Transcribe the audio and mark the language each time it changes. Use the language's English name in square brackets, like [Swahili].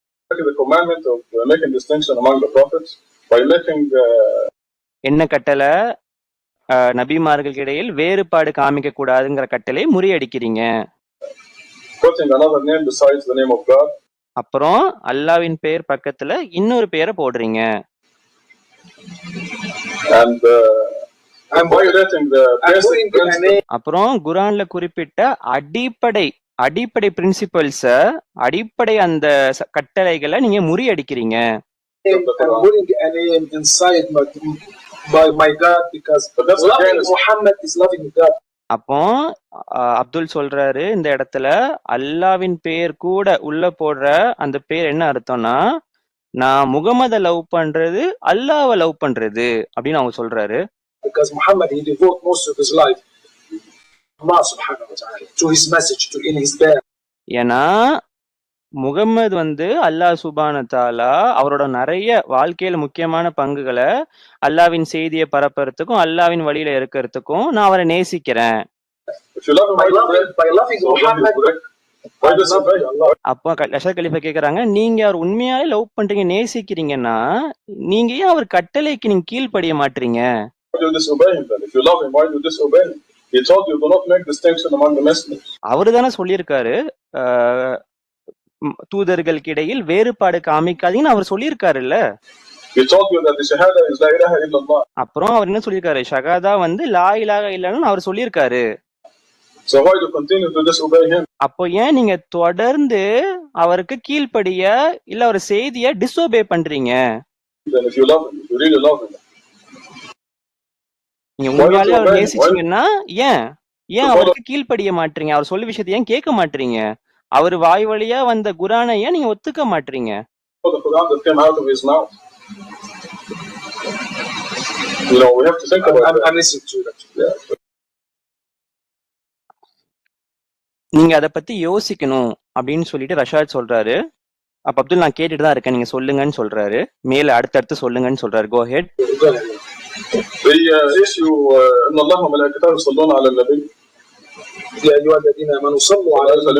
[English] The commandment of making distinction among the prophets by making [Tamil] என்ன கட்டளை? நபிமார்களுக்கு இடையில் வேறுபாடு காமிக்க கூடாதுங்கிற கட்டளை முறியடிக்கிறீங்க. [English] Putting another name besides the name of God. [Tamil] அப்புறம் அல்லாவின் பெயர் பக்கத்துல இன்னொரு பெயரை போடுறீங்க. [English] And violating the basic principle. [Tamil] அப்புறம் குர்ஆன்ல குறிப்பிட்ட அடிப்படை பிரின்சிபல்ஸ, அடிப்படை அந்த கட்டளைகளை நீங்க முறியடிக்கிறீங்க. [English] I'm putting a name inside by my God because loving Muhammad is loving God. [Tamil] அப்போ அப்துல் சொல்றாரு இந்த இடத்துல அல்லாவின் பெயர் கூட உள்ள போடுற அந்த பேர் என்ன அர்த்தம்னா, நான் முகமத லவ் பண்றது அல்லாஹ்வை லவ் பண்றது அப்படின்னு அவங்க சொல்றாரு. [English] Because Muhammad he devoted most of his life Allah subhanahu wa ta'ala to his message to in his da'wah. [Tamil] ஏன்னா முகம்மது அல்லாஹ் சுப்ஹானஹு வ தஆலா அவரோட நிறைய வாழ்க்கையில முக்கியமான பங்குகளை அல்லாவின் செய்தியை பரப்புறதுக்கும் அல்லாவின் வழியில இருக்கிறதுக்கும் நான் அவரை நேசிக்கிறேன். [English] If you love him, by loving Muhammad, why disobey Allah? [Tamil] அப்போ அஷர் கலீஃபா கேக்குறாங்க, நீங்க அவர் உண்மையாலே லவ் பண்றீங்க, நேசிக்கிறீங்கன்னா நீங்க ஏன் அவர் கட்டளைக்கு நீங்க கீழ்ப்படிய மாட்டீங்க? [English] Why do you disobey him then? If you love him, why do you disobey him? He told you do not make distinction among the messengers. [Tamil] அவரு தானே சொல்லியிருக்காரு தூதர்களுக்கு இடையில் வேறுபாடு காமிக்காதீங்கன்னு அவர் சொல்லியிருக்காருல்ல. [English] He told you that the shahada is la ilaha illallah. [Tamil] அப்புறம் அவர் என்ன சொல்லியிருக்காரு, ஷஹாதா லா இலாஹா இல்லன்னு அவர் சொல்லியிருக்காரு. [English] So why do you continue to disobey him? [Tamil] அப்போ ஏன் நீங்க தொடர்ந்து அவருக்கு கீழ்ப்படிய இல்ல ஒரு செய்திய டிஸ்ஓபே பண்றீங்க? [English] Then if you love him, if you really love him, [Tamil] நீங்க உண்மையாலே அவர் நேசிச்சீங்கன்னா ஏன் அவருக்கு கீழ்ப்படிய மாட்டீங்க? அவர் சொல்ல விஷயத்தை ஏன் கேட்க மாட்டீங்க? அவர் வாய் வழியா வந்த குர்ஆனை ஏன் நீங்க ஒத்துக்க மாட்டீங்க? [English] the Quran that came out of his mouth. You know, we have to think about it. I'm listening to that. Yeah. [Tamil] நீங்க அதை பத்தி யோசிக்கணும் அப்படின்னு சொல்லிட்டு ரஷாத் சொல்றாரு. அப்ப அப்துல் நான் கேட்டுட்டு தான் இருக்கேன், நீங்க சொல்லுங்கன்னு சொல்றாரு. மேல அடுத்தடுத்து சொல்லுங்கன்னு சொல்றாரு. [English] Go ahead. The issue [Arabic] ان الله وملائكته يصلون على النبي. يا أيها الذين آمنوا صلوا عليه.